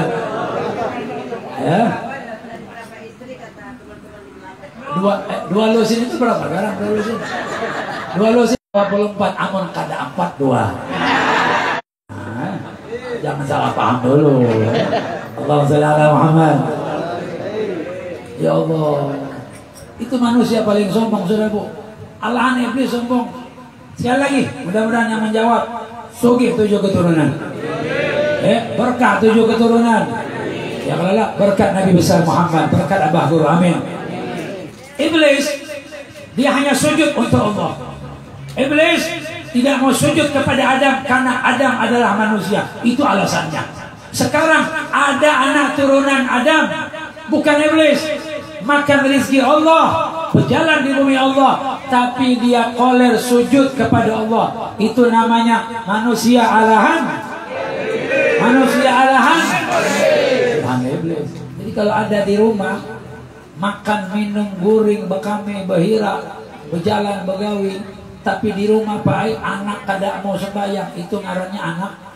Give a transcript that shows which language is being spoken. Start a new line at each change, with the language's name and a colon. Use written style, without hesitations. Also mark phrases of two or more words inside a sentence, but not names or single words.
Indonesian: Ya. 2 lusin itu berapa sekarang? 2 lusin. 2 lusin 24, amun kada 4 2. Jangan salah paham dulu.
Arabic: اللهم صل على محمد. يا الله.
Indonesian: Itu manusia paling sombong, Saudara Bu. Alahan iblis sombong. Sekali lagi, mudah-mudahan yang menjawab sugih 7 keturunan. Berkah 7 keturunan.
Arabic: يا الله,
Indonesian: berkat Nabi besar Muhammad, berkat Abah Guru, amin. Iblis dia hanya sujud untuk Allah. Iblis tidak mau sujud kepada Adam karena Adam adalah manusia. Itu alasannya. Sekarang ada anak turunan Adam, bukan iblis, makan rezeki Allah, berjalan di bumi Allah, tapi dia koler sujud kepada Allah. Itu namanya manusia alahan. Manusia alahan. Tuhan iblis.
Banjar: Jadi kalau ada di rumah, makan, minum, guring, bekame, behira, berjalan, begawi, tapi di rumah Pak anak kada mau sembahyang, itu ngarannya anak.